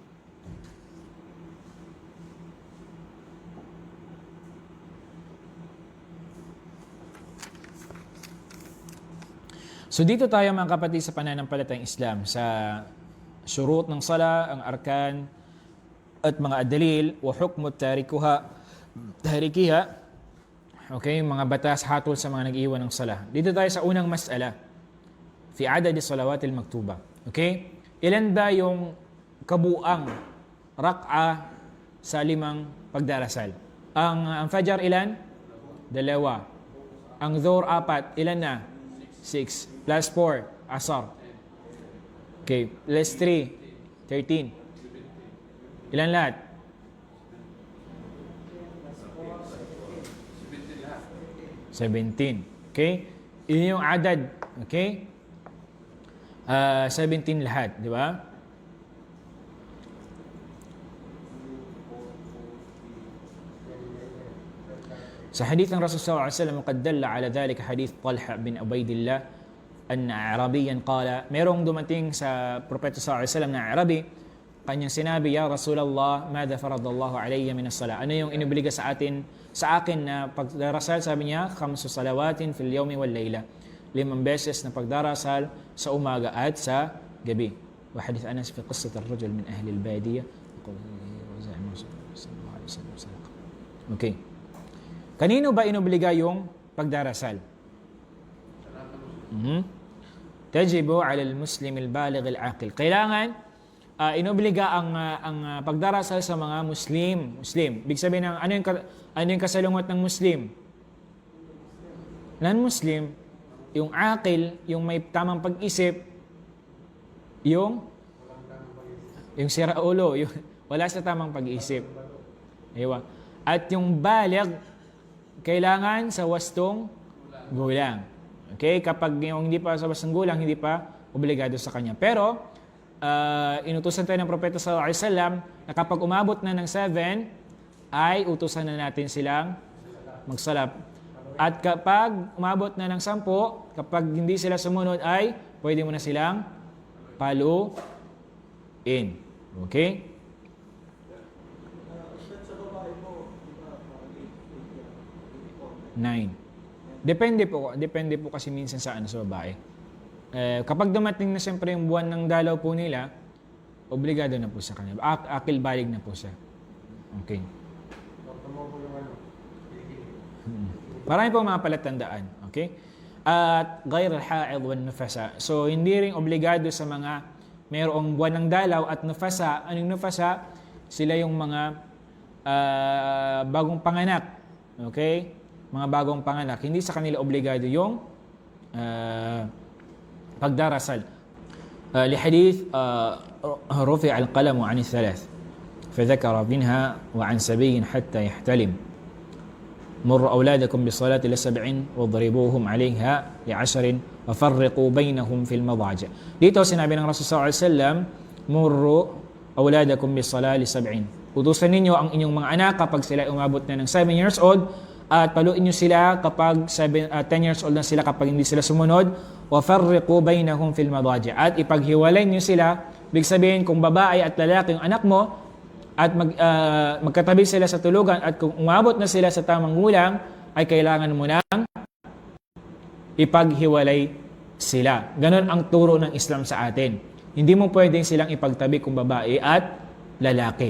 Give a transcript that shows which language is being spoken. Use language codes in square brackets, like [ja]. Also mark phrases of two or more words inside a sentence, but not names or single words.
[tl] So dito tayo mga kapatid sa pananampalatayang Islam sa syurut ng sala, ang arkan at mga [ar] الأدلة وحكم تاركها. [tl] Okay, mga batas hatol sa mga nag-iwan ng sala. Dito tayo sa unang [ar] مسألة في عدد الصلوات المكتوبة. [tl] Okay? Ilan ba yung kabuang rak'a sa 5 pagdarasal? Ang Fajr ilan? 2. Ang Dhuhr 4, ilan na? 6. Plus 4, Asar. Okay, plus 3, 13. Ilan lahat? 17. Okay? Yun yung adad. Okay? 17 lahat, di ba? Sa hadith ng Rasul [ar] صلى الله عليه وسلم قد دل على ذلك حديث طلحة بن عبيد الله أن أعرابيا قال, [tl] merong dumating sa propeta [ar] صلى الله عليه وسلم [tl] na Arabi, kanyang sinabi, [ar] يا رسول الله ماذا فرض الله علي من الصلاة. [tl] Ano yung inobliga sa akin na pagdarasal? Sabi niya, [ar] 5 صلوات في اليوم والليلة. [tl] 5 beses na pagdarasal sa umaga at sa gabi. [ar] وحديث أنس في قصة الرجل من أهل البادية. [tl] Okay. Kanino ba inobliga yung pagdarasal? [ar] تجب على المسلم البالغ العاقل. [tl] Kailangan inobliga ang pagdarasal sa mga Muslim. Ibig sabihin ng ano yung kasalungat ng Muslim? Non-Muslim, yung aqil, yung may tamang pag-isip, yung sira ulo, yung wala sa tamang pag-isip. Diba? At yung baligh, kailangan sa wastong gulang. Okay? Kapag yung hindi pa sa wastong gulang, hindi pa obligado sa kanya. Pero, inutusan tayo ng Propeta [ar] صلى الله عليه وسلم [tl] na kapag umabot na ng 7, ay utusan na natin silang magsalap. At kapag umabot na ng 10, kapag hindi sila sumunod, ay pwede mo na silang paluin. Okay? Sa babae mo, di ba, 9. Depende po kasi minsan sa sa babae. Kapag dumating na siyempre yung buwan ng dalaw po nila, obligado na po sa kanya. [ar] عاقل بالغ [tl] na po siya. Okay. Marami po mga palatandaan. Okay? [ar] وغير الحائض والنفساء. [tl] So, hindi rin obligado sa mga mayroong buwan ng dalaw at nufasa. Anong nufasa? Sila yung mga bagong panganak. Okay? Mga bagong panganak. Hindi sa kanila obligado yung pagdarasal. [ar] لحديث رفع القلم عن الثلاث فذكر منها وعن سبي حتى يحتلم مر أولادكم بالصلاة ل7 واضربوهم عليها ل10 وفرقوا بينهم في المضاجع. [tl] Dito sinabi ng Rasul [ar] صلى الله عليه وسلم مروا أولادكم بالصلاة ل7. [tl] Utusan ninyo ang inyong mga anak kapag sila umabot na ng 7 [en] years old [tl] at paluin nyo sila kapag 10 [en] years old [tl] na sila kapag hindi sila sumunod. [ar] وَفَرِّقُوا بَيْنَهُمْ فِي الْمَضَاجِعِ. [tl] At ipaghiwalay nyo sila. Ibig sabihin, kung babae at lalaki yung anak mo at magkatabi sila sa tulugan at kung umabot na sila sa tamang gulang, ay kailangan mo nang ipaghiwalay sila. Ganon ang turo ng Islam sa atin. Hindi mo pwedeng silang ipagtabi kung babae at lalaki.